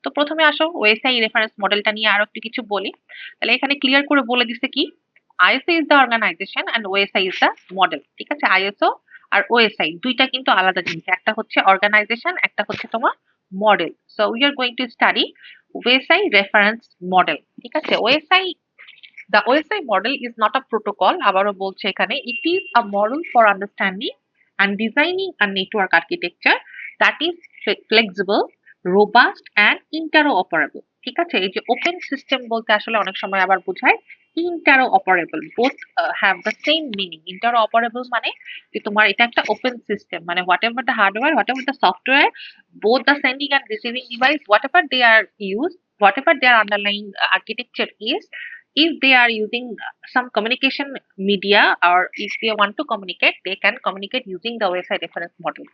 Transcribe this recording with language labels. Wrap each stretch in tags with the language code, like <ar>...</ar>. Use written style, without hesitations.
<bn>তো প্রথমে আসো ওএসআই রেফারেন্স মডেলটা নিয়ে আরো একটু কিছু বলি। তাহলে এখানে ক্লিয়ার করে বলে দিছে কি,</bn> <en>ISO is the organisation and OSI is the model.</en> <bn>ঠিক আছে, আইএসও আর ওএসআই দুইটা কিন্তু আলাদা জিনিস, একটা হচ্ছে অর্গানাইজেশন, একটা হচ্ছে তোমার model.</bn> <en>So we are going to study OSI reference model.</en> <bn>ঠিক আছে,</bn> <en>OSI, the OSI model is not a protocol,</en> <bn>আবারও বলছে এখানে,</bn> <en>it is a model for understanding and designing a network architecture that is flexible, robust and interoperable.</en> <bn>ঠিক আছে, এই যে open system বলতে আসলে অনেক সময় আবার বোঝায় interoperable,</bn> <en>both have the same meaning. Interoperable</en> <bn>মানে যে তোমার এটা একটা ওপেন সিস্টেম, মানে</bn> <en>whatever the hardware, whatever the software, both the sending and receiving device, whatever they are used, whatever their underlying architecture is, if they are using some communication media or if they want to communicate, they can communicate using the OSI reference model.</en>